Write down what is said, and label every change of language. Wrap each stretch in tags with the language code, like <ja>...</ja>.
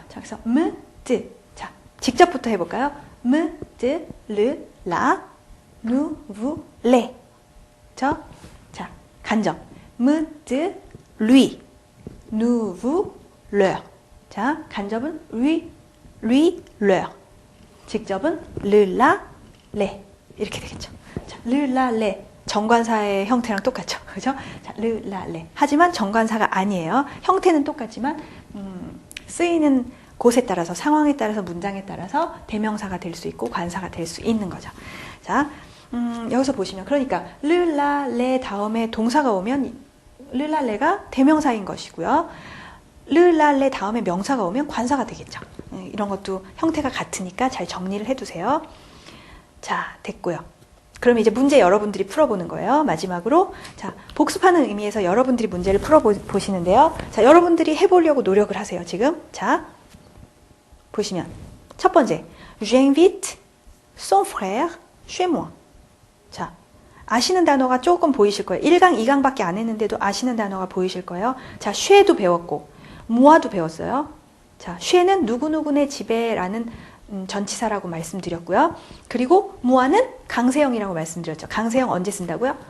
<ko>자, 그래서 me, de. 자, 직접부터 해볼까요? me, de, le, la, nous, vous, les. 자, 간접. me, de, lui, nous, vous, leur. 자, 간접은 lui, leur. 직접은 le, la, les. 이렇게 되겠죠. 자, le, la, les. 정관사의 형태랑 똑같죠. 그죠? 자, le, la, les. 하지만 정관사가 아니에요. 형태는 똑같지만, 쓰이는 곳에 따라서, 상황에 따라서, 문장에 따라서 대명사가 될 수 있고, 관사가 될 수 있는 거죠. 자, 여기서 보시면, 그러니까, le, la, les 다음에 동사가 오면, le, la, les가 대명사인 것이고요. le, la, les 다음에 명사가 오면 관사가 되겠죠. 이런 것도 형태가 같으니까 잘 정리를 해두세요. 자, 됐고요. 그럼 이제 문제 여러분들이 풀어보는 거예요. 마지막으로. 자, 복습하는 의미에서 여러분들이 문제를 풀어보시는데요. 자, 여러분들이 해보려고 노력을 하세요, 지금. 자, 보시면. 첫 번째.</ko> <fr>J'invite son frère chez moi.</fr> <ko>자, 아시는 단어가 조금 보이실 거예요. 1강, 2강 밖에 안 했는데도 아시는 단어가 보이실 거예요. 자, 쉐도 배웠고, 모아도 배웠어요. 자, 쉐는 누구누구네 집에라는 전치사라고 말씀드렸고요. 그리고 무아는 강세형이라고 말씀드렸죠. 강세형 언제 쓴다고요?</ko>